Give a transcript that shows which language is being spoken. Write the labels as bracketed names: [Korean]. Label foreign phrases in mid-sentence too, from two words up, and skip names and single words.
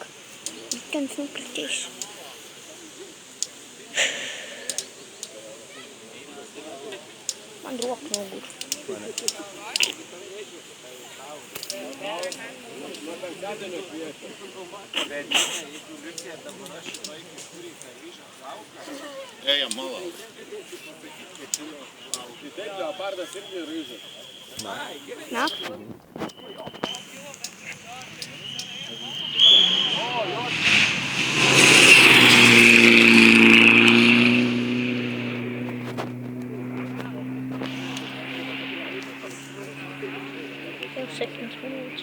[Latvian] Vikens nokritīs. Man roka nogur. Ejam malā. [Lithuanian] Tai taip, leopardas irgi ryžas. [Latvian] Nāk? Jau 7 minūtes.